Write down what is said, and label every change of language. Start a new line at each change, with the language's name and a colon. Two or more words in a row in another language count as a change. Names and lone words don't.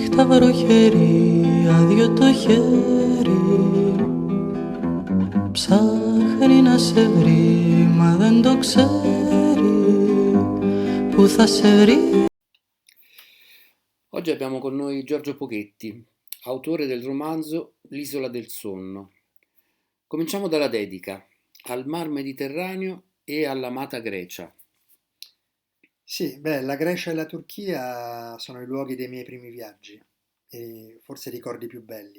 Greek: βροχερή, άδειο το χέρι. Ψάχνει να σε βρει, μα δεν το ξέρει. Πού θα σε βρει?
Italian: Oggi abbiamo con noi Giorgio Pochetti, autore del romanzo L'isola del sonno. Cominciamo dalla dedica, al mar Mediterraneo e all'amata Grecia. Sì, la Grecia e la Turchia sono i luoghi dei miei primi viaggi e forse i ricordi più belli.